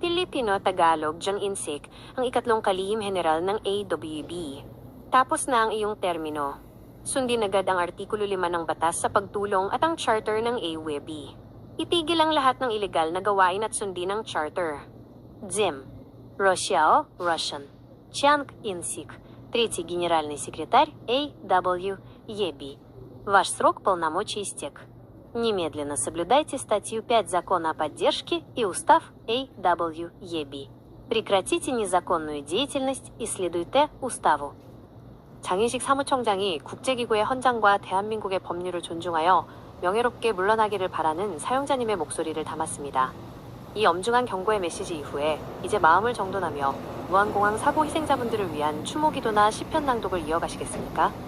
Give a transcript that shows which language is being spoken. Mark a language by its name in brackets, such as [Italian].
[Filipino] Filipino-Tagalog Jang Insik, ang ikatlong kalihim general ng AWEB. Tapos na ang iyong termino. Sundin agad ang Artikulo 5 ng batas sa pagtulong at ang charter ng AWEB. Itigil ang lahat ng ilegal na gawain at sundin ang charter. Дзим. Rochelle, Russian. [Russian] Чанг Инсик, третий генеральный секретарь AWEB. Ваш срок полномочий истек. Немедленно соблюдайте статью 5 Закона о поддержке и устав AWEB. Прекратите незаконную деятельность и следуйте уставу. [Korean] 장인식 사무총장이 국제기구의 헌장과 대한민국의 법률을 존중하여 명예롭게 물러나기를 바라는 사용자님의 목소리를 담았습니다. 이 엄중한 경고의 메시지 이후에 이제 마음을 정돈하며 무한공항 사고 희생자분들을 위한 추모기도나 시편 낭독을 이어가시겠습니까?